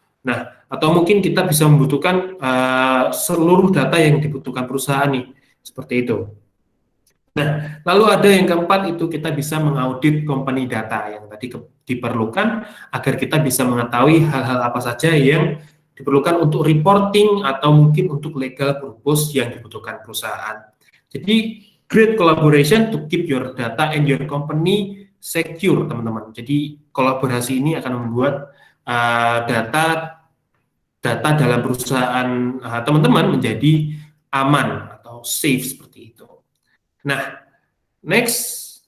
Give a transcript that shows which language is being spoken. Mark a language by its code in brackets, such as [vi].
[id] Nah, atau mungkin kita bisa membutuhkan seluruh data yang dibutuhkan perusahaan nih, seperti itu. Nah, lalu ada yang keempat, itu kita bisa mengaudit company data yang tadi diperlukan agar kita bisa mengetahui hal-hal apa saja yang diperlukan untuk reporting atau mungkin untuk legal purpose yang dibutuhkan perusahaan. [en] Jadi, great collaboration to keep your data and your company secure, teman-teman. [id] Jadi, kolaborasi ini akan membuat data dalam perusahaan teman-teman menjadi aman atau safe seperti itu. Nah, next.